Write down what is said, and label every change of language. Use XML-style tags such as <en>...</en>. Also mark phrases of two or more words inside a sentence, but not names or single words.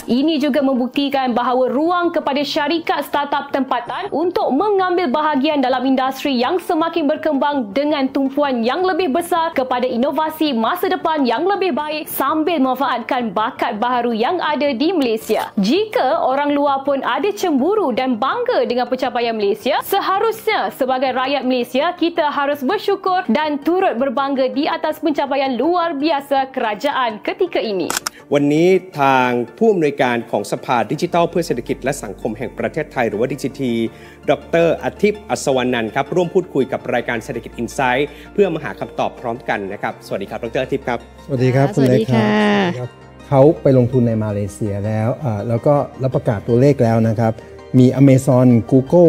<ms>Ini juga membuktikan bahawa ruang kepada syarikat startup tempatan untuk mengambil bahagian dalam industri yang semakin berkembang dengan tumpuan yang lebih besar kepada inovasi masa depan yang lebih baik sambil memanfaatkan bakat baharu yang ada di Malaysia. Jika orang luar pun ada cemburu dan bangga dengan pencapaian Malaysia, seharusnya sebagai rakyat Malaysia kita harus bersyukur dan turut berbangga di atas pencapaian luar biasa kerajaan ketika ini.</ms> <th>วันนี้ทางผู้อำนวยการของสภาดิจิทัลเพื่อเศรษฐกิจและสังคมแห่งประเทศไทยหรือว่าดิจิที ดร. อาทิตย์อัศวรรณนันท์ครับร่วมพูดคุยกับรายการเศรษฐกิจอินไซต์เพื่อมาหาคำตอบพร้อมกันนะครับสวัสดีครับดร.อาทิตย์ครับ สวัสดีครับคุณเล็กครับเขาไปลงทุนในมาเลเซียแล้วก็ประกาศตัวเลขแล้วนะครับมี Amazon Google</th>